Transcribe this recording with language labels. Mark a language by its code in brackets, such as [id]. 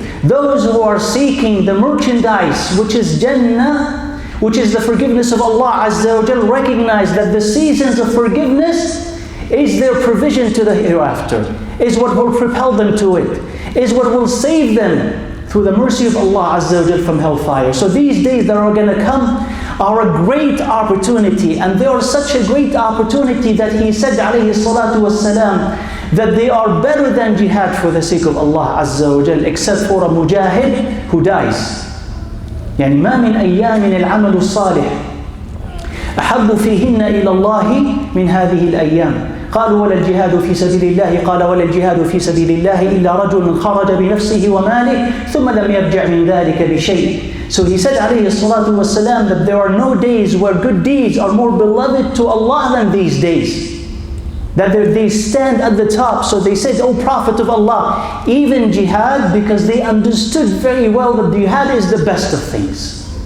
[en] Those who are seeking the merchandise, which is Jannah, which is the forgiveness of Allah Azza wa Jal, recognize that the seasons of forgiveness is their provision to the hereafter, is what will propel them to it, is what will save them through the mercy of Allah Azza wa Jal from hellfire. So these days that are going to come are a great opportunity, and they are such a great opportunity that He said alayhi salatu wassalam that they are better than jihad for the sake of Allah Azza wa Jal, except for a mujahid who dies. [ar] يعني ما من أيام العمل الصالح أحب فيهن إلى الله من هذه الأيام. قالوا ولا الجهاد في سبيل الله قال ولا الجهاد في سبيل الله إلا رجل خرج بنفسه وماله ثم لم يرجع من ذلك بشيء. [en] So he said عليه الصلاة والسلام that there are no days where good deeds are more beloved to Allah than these days. That they stand at the top. So they said, O Prophet of Allah, even jihad, because they understood very well that jihad is the best of things.